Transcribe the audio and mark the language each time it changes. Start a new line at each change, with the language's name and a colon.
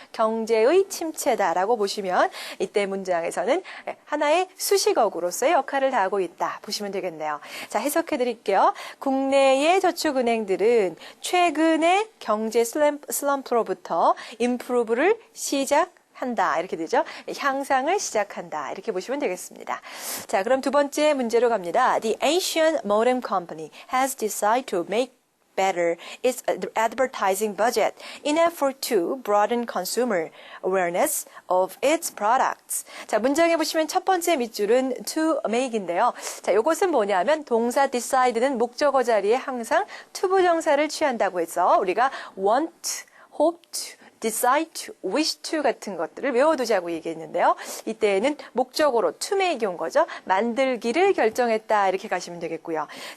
Korean: 경제의 침체다라고 보시면 이때 문장에서는 하나의 수식어구로서의 역할을 다하고 있다. 보시면 되겠네요. 자, 해석해 드릴게요. 국내의 저축은행들은 최근의 경제 슬럼프로부터 improve를 시작한다. 이렇게 되죠. 향상을 시작한다. 이렇게 보시면 되겠습니다. 자, 그럼 두 번째 문제로 갑니다.
English: The Asian Modem Company has decided to make better its advertising budget in effort to broaden consumer awareness of its products.
Korean: 자, 문장에 보시면 첫 번째 밑줄은 to make인데요. 자, 이것은 뭐냐면 동사 decide는 목적어 자리에 항상 to 부정사를 취한다고 해서 우리가
English: want, hope to, decide to, wish to
Korean: 같은 것들을 외워두자고 얘기했는데요. 이때에는 목적어로 to make 온 거죠. 만들기를 결정했다 이렇게 가시면 되겠고요.